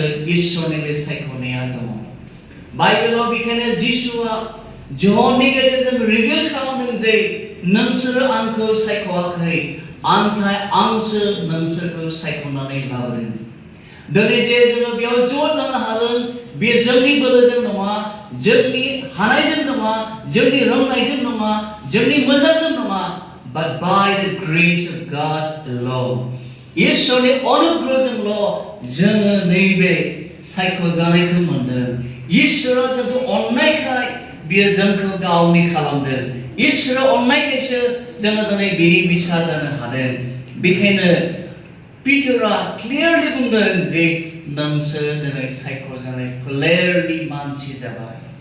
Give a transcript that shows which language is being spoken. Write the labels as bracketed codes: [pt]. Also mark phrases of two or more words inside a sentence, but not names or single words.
[brx] इसोरनि बे सायख'नाया दङ बाइबेलाव बेखायनो जिसुआ जहननि गेजेरजों रिभिल खालामदों जे नोंसोरो आंखौ सायख'वाखै आन्थाय आंसो नोंसोरखौ सायख'नानै लाबोदों दिनै जे जोङो बेयाव ज' जानो हादों बे जोंनि बोलोजों नङा जोंनि हानायजों नङा जोंनि रोंनायजों नङा जोंनि मोजांजों नङा [en] but by the grace of God alone [brx] इसोरनि अनुग्रहजोंल' जोङो नैबे सायख'जानायखौ मोनदों इसोरा जोंखौ अननायखाय बियो जोंखौ गावनि खालामदों इसोरा अननायखायसो जोङो दिनै बिनि बिसा जानो हादों बेखायनो पितरा क्लियारलि बुंदों जे नोंसोर दिनै सायख'जानाय फोलेरनि मानसि जाबाय